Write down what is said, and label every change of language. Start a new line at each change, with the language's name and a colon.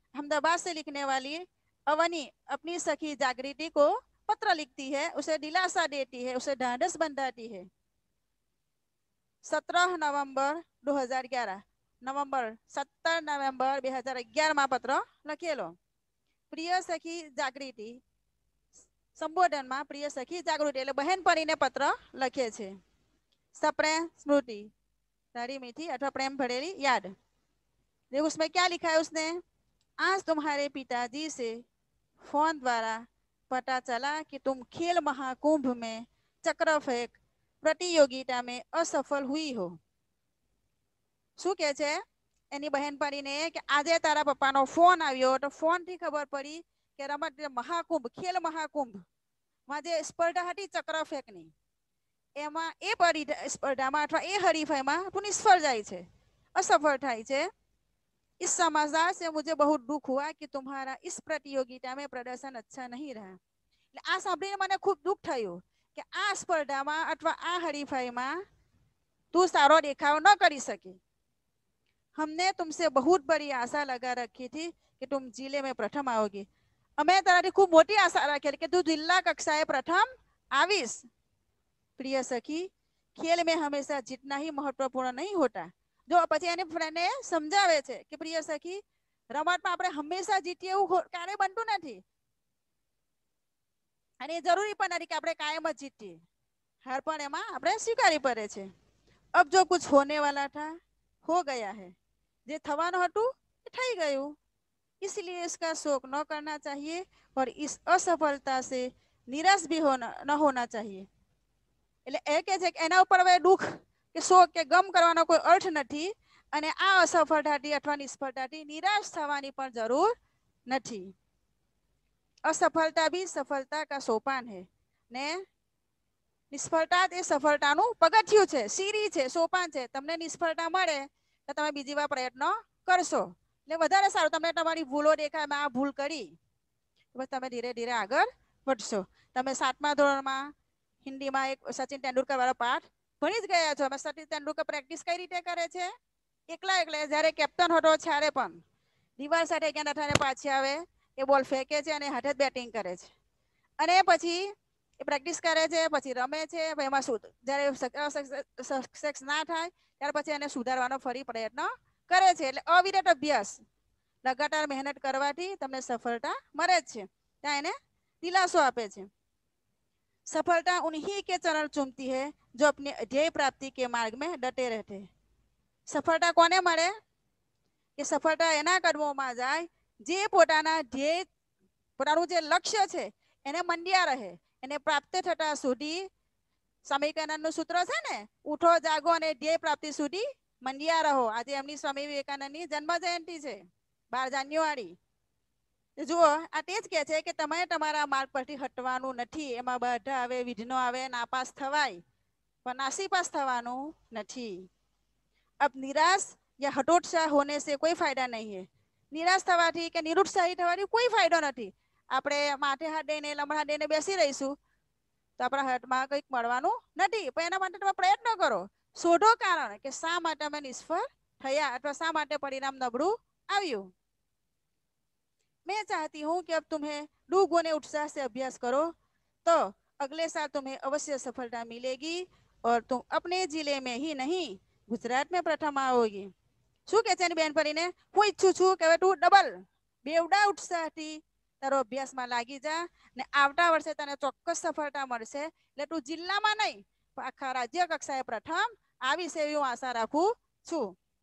Hindi: अहमदाबाद से लिखने वाली अवनी अपनी सखी जागृति को पत्र लिखती है, उसे दिलासा देती है, उसे ढांढस बंधाती है।
Gujarati: 17 नवंबर 2011 नवंबर 17 नवंबर 2011 માં પત્ર લખેલો। પ્રિય સખી જાગૃતિ સંબોધનમાં પ્રિય સખી જાગૃતિ એટલે બહેન પરીને પત્ર લખે છે। સપ્રેમ સ્મૃતિ तारी मीठी अथवा प्रेम भरेली याद।
Hindi: देखो उसमें क्या लिखा है उसने, आज तुम्हारे पिताजी से फोन द्वारा पता चला कि तुम खेल महाकुंभ में चक्र फेंक प्रतियोगिता में असफल हुई हो।
Gujarati: શું કહે છે એની બહેન પરીને કે આજે તારા પપ્પાનો ફોન આવ્યો તો ફોન થી ખબર પડી કે રમત મહાકુંભ ખેલ મહાકુંભ માં જે સ્પર્ધા હતી ચક્ર ફેંકની એમાં એ સ્પર્ધામાં અથવા એ હરીફાઈમાં તું નિષ્ફળ જાય છે, असफल થાય છે।
Hindi: इस समाचार से मुझे बहुत दुख हुआ कि तुम्हारा इस प्रतियोगिता में प्रदर्शन अच्छा नहीं रहा।
Gujarati: आ સાંભળીને મને ખૂબ દુઃખ થયું કે આ સ્પર્ધામાં અથવા આ હરીફાઈમાં तू सारो देखाव न કરી सकी।
Hindi: हमने तुमसे बहुत बड़ी आशा लगा रखी थी कि तुम जिले में प्रथम आओगी।
Gujarati: અમે તારાથી ખૂબ મોટી આશા રાખેલી કે તું જિલ્લા કક્ષાએ પ્રથમ આવીશ।
Hindi: प्रिय सखी, खेल में हमेशा जीतना ही महत्वपूर्ण नहीं होता।
Gujarati: जो પછી એની ફ્રેન્ડે સમજાવે છે કે પ્રિય સખી રમતમાં આપણે હંમેશા જીતીએ એવું ક્યારે બનતું નથી અને જરૂરી પણ નથી કે આપણે કાયમ જ જીતીએ। હાર પણ એમાં આપણે સ્વીકારી પડે છે।
Hindi: अब जो कुछ होने वाला था हो गया है,
Gujarati: જે થવાનું હતું એ થઈ ગયું।
Hindi: इसलिए इसका शोक न करना चाहिए और इस असफलता से निराश भी न होना चाहिए।
Gujarati: એટલે એ કહે છે કે એના ઉપર હવે દુઃખ કે શોક કે ગમ કરવાનો કોઈ અર્થ નથી અને આ અસફળતાથી અથવા નિષ્ફળતાથી નિરાશ થવાની પણ જરૂર નથી।
Hindi: असफलता भी सफलता का सोपान है
Gujarati: ने નિષ્ફળતા એ સફળતાનું પગથિયું છે, સીડી છે, સોપાન છે। તમને નિષ્ફળતા મળે તો તમે બીજી વાર પ્રયત્ન કરશો એટલે વધારે સારું। તમને તમારી ભૂલો દેખાય, મેં આ ભૂલ કરી, બસ તમે ધીરે ધીરે આગળ વધશો। તમે 7મા ધોરણમાં હિન્દીમાં એક સચિન તેંડુલકર વાળો પાઠ ભણી જ ગયા છો। સચિન તેંડુલકર પ્રેક્ટિસ કઈ રીતે કરે છે, એકલા જ્યારે કેપ્ટન હતો ત્યારે પણ દિવાલ સાથે ક્યાં નથાને પાછી આવે એ બોલ ફેંકે છે અને હાથે જ બેટિંગ કરે છે અને પછી એ પ્રેક્ટિસ કરે છે, પછી રમે છે। એમાં જ્યારે સક્સેસ ના થાય ત્યાર પછી એને સુધારવાનો ફરી પ્રયત્ન કરે છે। એટલે અવિરત અભ્યાસ लगातार मेहनत करवाથી તમને સફળતા મળે જ છે। ત્યાં એને દિલાસો આપે છે।
Hindi: सफलता उन्हीं के चरण चूमती है जो अपने ध्येय प्राप्ति के मार्ग में डटे रहते हैं।
Gujarati: सफलता कोने મળે કે સફળતા એના કદમોમાં જાય જે પોતાના ધ્યેય પોતાનું જે લક્ષ્ય છે એને મંડ્યા રહે, એને પ્રાપ્ત થતા સુધી। સ્વામી વિવેકાનંદનું સૂત્ર છે ને, ઉઠો જાગો અને ધ્યેય પ્રાપ્તિ સુધી મંડ્યા રહો। આજે એમની સ્વામી વિવેકાનંદની જન્મ જયંતિ છે 12 જાન્યુઆરી। જુઓ આ તે જ કહે છે કે તમે તમારા માર્ગ પરથી હટવાનું નથી। એમાં બાધા આવે, વિઘ્નો આવે, નાપાસ થવાય પણ નાસીપાસ થવાનું નથી।
Hindi: अब निराश या हतोत्साह होने से कोई फायदा नहीं है।
Gujarati: निराश થવાથી કે નિરુત્સાહી થવાથી કોઈ ફાયદો નથી। આપણે માથે હાથ દઈને લમણા દઈને બેસી રહીશું તો આપણા હાથમાં કંઈક મળવાનું નથી। પણ એના માટે તમે પ્રયત્ન કરો, શોધો કારણ કે શા માટે અમે નિષ્ફળ થયા અથવા શા માટે પરિણામ નબળું આવ્યું।
Hindi: मैं चाहती हूँ कि अब तुम्हें दुगुने उत्साह से अभ्यास करो तो अगले साल तुम्हें अवश्य सफलता मिलेगी और तुम अपने जिले में ही नहीं गुजरात में प्रथम आओगी।
Gujarati: શું કે છે એની બેન પરીને, હું ઈચ્છું છું કે હવે તું ડબલ બેવડા ઉત્સાહથી તારો અભ્યાસમાં લાગી જા ને આવતા વર્ષે તને ચોક્કસ સફળતા મળશે એટલે તું જિલ્લામાં નહીં પણ આખા રાજ્ય કક્ષાએ પ્રથમ આવીશ એવી હું આશા રાખું છું।